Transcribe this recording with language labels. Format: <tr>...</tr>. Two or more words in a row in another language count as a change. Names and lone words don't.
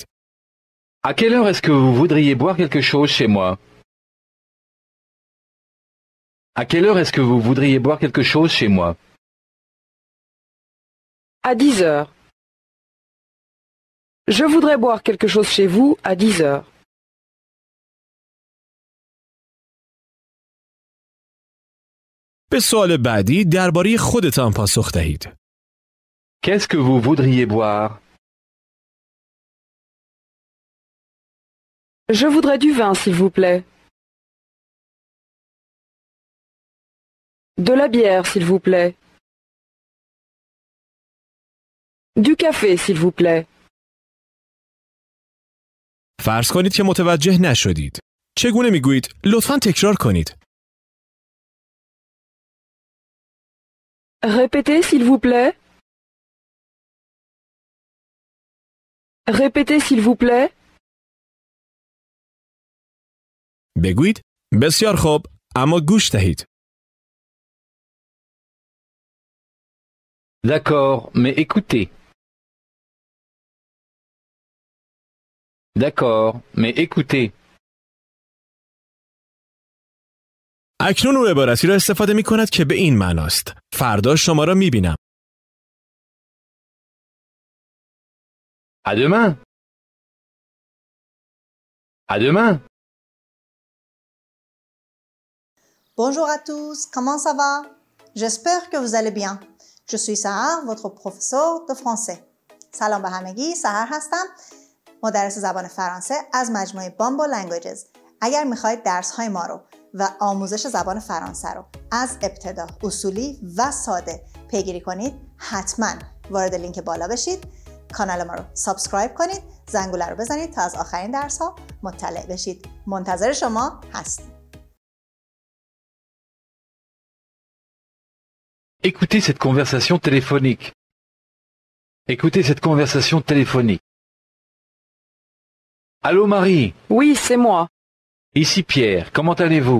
<fr>À quelle heure est-ce que vous voudriez boire quelque chose chez moi? À quelle heure est-ce que vous voudriez boire quelque chose chez moi? À 10 heures. Je voudrais boire quelque chose chez vous à 10 heures.</fr> <fa>به سوال بعدی درباره خودتان پاسخ دهید.</fa> <fr>Qu'est-ce que vous voudriez boire? Je voudrais du vin, s'il vous plaît. De la bière, s'il vous plaît. Du café, s'il vous plaît.</fr> <fa>فرض کنید که متوجه نشدید. چگونه میگویید؟ لطفاً تکرار کنید.</fa> <fr>Répétez, s'il vous plaît. Répétez, s'il vous plaît.</fr> <fa>بگویید بسیار خوب، اما گوش دهید.</fa> <fr>D'accord, mais écoutez. D'accord, mais écoutez.</fr> <fa>اکنون او عبارتی را استفاده می کند که به این معناست. فردا شما را می بینم.</fa> <fr>À demain. À demain. Bonjour à tous, comment ça va? J'espère que vous allez bien. Je suis Sahar, votre professeur de français.</fr> <fa>سلام به همگی، سحر هستم، مدرس زبان فرانسه از مجموعه بامبو لنگویجز. اگر میخواید درس‌های ما رو و آموزش زبان فرانسه رو از ابتدا اصولی و ساده پیگیری کنید، حتما وارد لینک بالا بشید، کانال ما رو سابسکرایب کنید، زنگوله رو بزنید تا از آخرین درس‌ها مطلع بشید. منتظر شما هستیم.</fa> <fr>Écoutez cette conversation téléphonique. Écoutez cette conversation téléphonique. Allô Marie? Oui, c'est moi. Ici Pierre, comment allez-vous?</fr>